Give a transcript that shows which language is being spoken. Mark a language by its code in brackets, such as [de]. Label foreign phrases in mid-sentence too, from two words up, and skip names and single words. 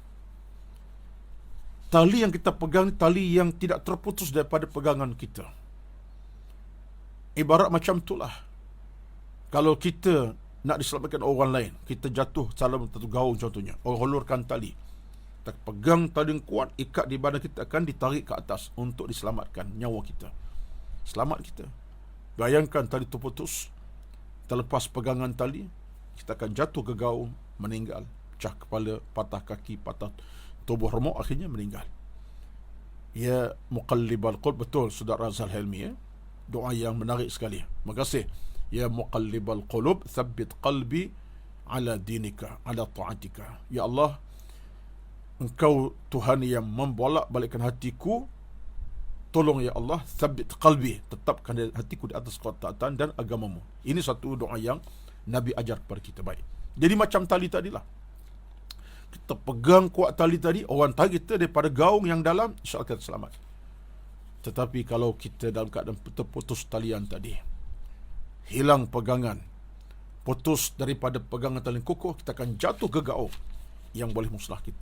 [ms] Tali yang kita pegang, tali yang tidak terputus daripada pegangan kita. Ibarat macam itulah. Kalau kita nak diselamatkan orang lain, kita jatuh salah satu gaung contohnya, orang hulurkan tali, Kita pegang tali yang kuat, ikat di badan kita, akan ditarik ke atas untuk diselamatkan nyawa kita. Selamat kita. Bayangkan tali itu putus, terlepas pegangan tali, kita akan jatuh ke gaung, meninggal. Pecah kepala, patah kaki, patah tubuh remuk, akhirnya meninggal. [ar] يا مقلب القلوب, [ms] betul Saudara Azhar Helmi, ya? Doa yang menarik sekali. Terima kasih. [ar] يا مقلب القلوب، ثبت قلبي على دينك، على طاعتك. يا الله, [ms] Engkau Tuhan yang membolak-balikkan hatiku, tolong [ar] يا الله، ثبت قلبي, [ms] tetapkan hatiku di atas ketaatan dan agamamu. Ini satu doa yang Nabi ajar kepada kita. Baik. Jadi macam tali tadilah. Kita pegang kuat tali tadi, orang tarik kita daripada gaung yang dalam, insya-Allah kita selamat. Tetapi kalau kita dalam keadaan terputus talian tadi, hilang pegangan, putus daripada pegangan tali kukuh, kita akan jatuh ke gaung yang boleh musnah kita.